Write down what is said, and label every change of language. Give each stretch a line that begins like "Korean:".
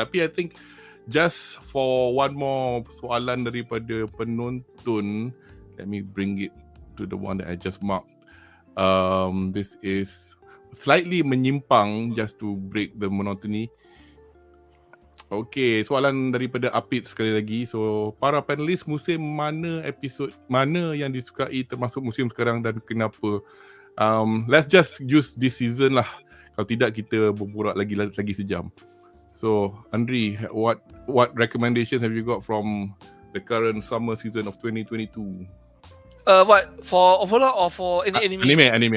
English: Tapi I think just for one more
Malay: soalan daripada penonton,
English: let me bring it to the one that I just marked. This is slightly menyimpang, just to break the monotony.
Malay: Okay, soalan daripada Apit sekali lagi. So, para panelis, musim mana, episod mana yang disukai termasuk musim sekarang dan kenapa?
English: Let's just use this season
Malay: lah. Kalau tidak, kita berborak lagi sejam.
English: So, Andri, what recommendations have you got from the current summer season of 2022? What, for Overlord or for any anime?